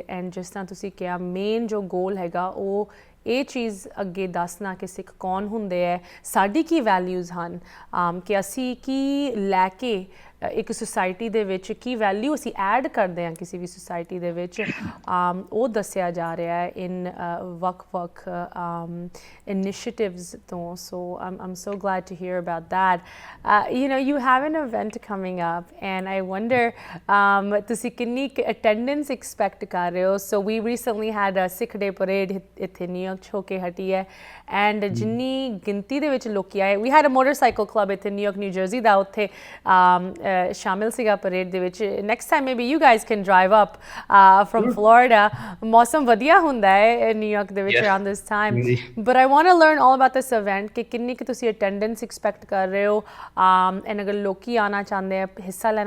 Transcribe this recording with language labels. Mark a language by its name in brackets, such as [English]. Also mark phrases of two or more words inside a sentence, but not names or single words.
[Punjabi] ਐਂਡ ਜਿਸ ਤਰ੍ਹਾਂ ਤੁਸੀਂ ਕਿਹਾ ਮੇਨ ਜੋ ਗੋਲ ਹੈਗਾ ਉਹ ਇਹ ਚੀਜ਼ ਅੱਗੇ ਦੱਸਣਾ ਕਿ ਸਿੱਖ ਕੌਣ ਹੁੰਦੇ ਹੈ ਸਾਡੀ ਕੀ ਵੈਲਿਊਜ਼ ਹਨ ਕਿ ਅਸੀਂ ਕੀ ਲੈ ਕੇ ਇੱਕ ਸੁਸਾਇਟੀ ਦੇ ਵਿੱਚ ਕੀ ਵੈਲਿਊ ਅਸੀਂ ਐਡ ਕਰਦੇ ਹਾਂ ਕਿਸੇ ਵੀ ਸੁਸਾਇਟੀ ਦੇ ਵਿੱਚ ਉਹ ਦੱਸਿਆ ਜਾ ਰਿਹਾ ਹੈ ਇਨ ਵੱਖ-ਵੱਖ ਇਨੀਸ਼ੀਏਟਿਵਸ ਤੋਂ ਸੋ [English] I'm so glad to hear about that. You know, you have an event coming up and I wonder [Punjabi] ਤੁਸੀਂ ਕਿੰਨੀ [English] attendance expect [Punjabi] ਕਰ ਰਹੇ ਹੋ [English] so we recently had a Sikh Day parade [Punjabi] ਇੱਥੇ ਨਿਊਯਾਰਕ 'ਚ ਹੋ ਕੇ ਹਟੀ ਹੈ [English] and [Punjabi] ਜਿੰਨੀ ਗਿਣਤੀ ਦੇ ਵਿੱਚ ਲੋਕੀ ਆਏ [English] we had a motorcycle [Punjabi] club ਇੱਥੇ ਨਿਊਯਾਰਕ ਨਿਊ ਜਰਸੀ ਦਾ ਉੱਥੇ ਸ਼ਾਮਿਲ ਸੀਗਾ ਪਰੇਡ ਦੇ ਵਿੱਚ [English] next time maybe you guys can drive up from Florida [Punjabi] ਮੌਸਮ ਵਧੀਆ ਹੁੰਦਾ ਹੈ ਨਿਊਯਾਰਕ ਦੇ ਵਿੱਚ [English] around this time but I want to learn all about this event [Punjabi] ਕਿ ਕਿੰਨੀ ਕੁ ਤੁਸੀਂ [English] attendance expect [Punjabi] ਕਰ ਰਹੇ ਹੋ ਐਂਡ ਅਗਰ ਲੋਕੀ ਆਉਣਾ ਚਾਹੁੰਦੇ ਆ ਹਿੱਸਾ ਲੈਣਾ